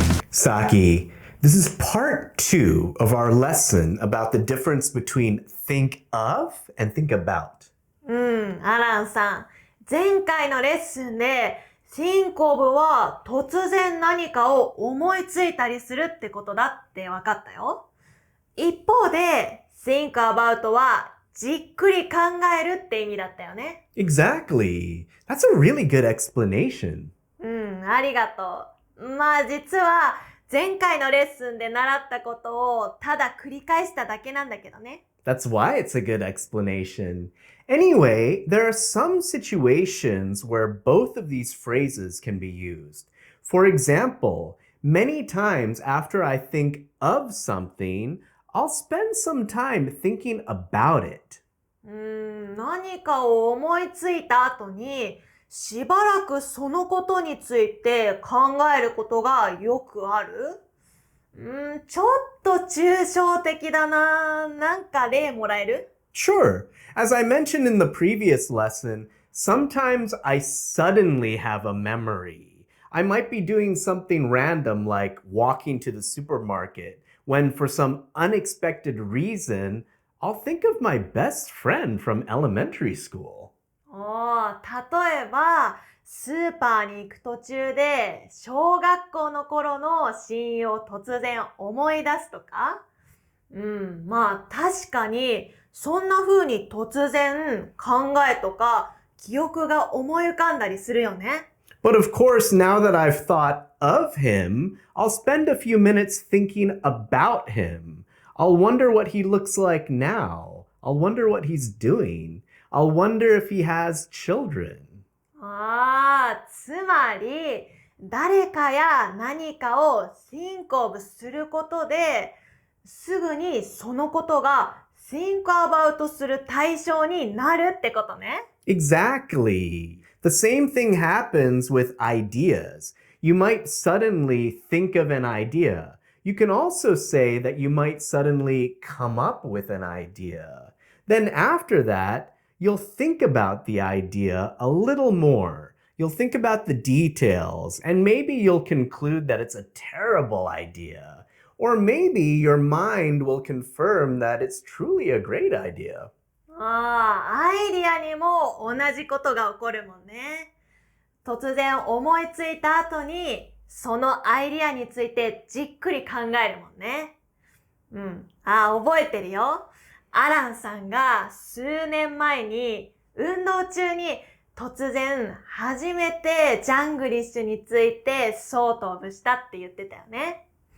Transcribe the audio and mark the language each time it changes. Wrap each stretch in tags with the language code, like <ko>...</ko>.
<en>Saki, this is part 2 of our lesson about the difference between think of and think about.</en> <ja>アランさん、前回のレッスンで think of は突然何かを思いついたりするってことだって分かったよ。一方で think about はじっくり考えるって意味だったよね。</ja> <en>Exactly. That's a really good explanation.</en> <ja>ありがとう。まあ実は前回のレッスンで習ったことをただ繰り返しただけなんだけどね。</ja> <en>That's why it's a good explanation. Anyway, there are some situations where both of these phrases can be used. For example, many times after I think of something, I'll spend some time thinking about it.</en> <ja>何かを思いついた後にしばらくそのことについて考えることがよくある？ちょっと抽象的だな。なんか例もらえる？</ja> <en>Sure. As I mentioned in the previous lesson, sometimes I suddenly have a memory. I might be doing something random like walking to the supermarket when for some unexpected reason, I'll think of my best friend from elementary school.</en> <ja>例えばスーパーに行く途中で小学校の頃の親友を突然思い出すとか、まあ確かにそんな風に突然考えとか記憶が思い浮かんだりするよね。</ja> <en>But of course, now that I've thought of him, I'll spend a few minutes thinking about him. I'll wonder what he looks like now. I'll wonder what he's doing. I'll wonder if he has children.</en> <ja>つまり誰かや何かを think of することですぐにそのことが think about する対象になるってことね。</ja> <en>Exactly. The same thing happens with ideas. You might suddenly think of an idea. You can also say that you might suddenly come up with an idea. Then after that, you'll think about the idea a little more. You'll think about the details, and maybe you'll conclude that it's a terrible idea. Or maybe your mind will confirm that it's truly a great idea.</en> <ja>アイディアにも同じことが起こるもんね。突然思いついた後に、そのアイディアについてじっくり考えるもんね。覚えてるよ。アランさんが数年前に運動中に突然初めてジャングリッシュについてそうとぶしたって言ってたよね。</ja>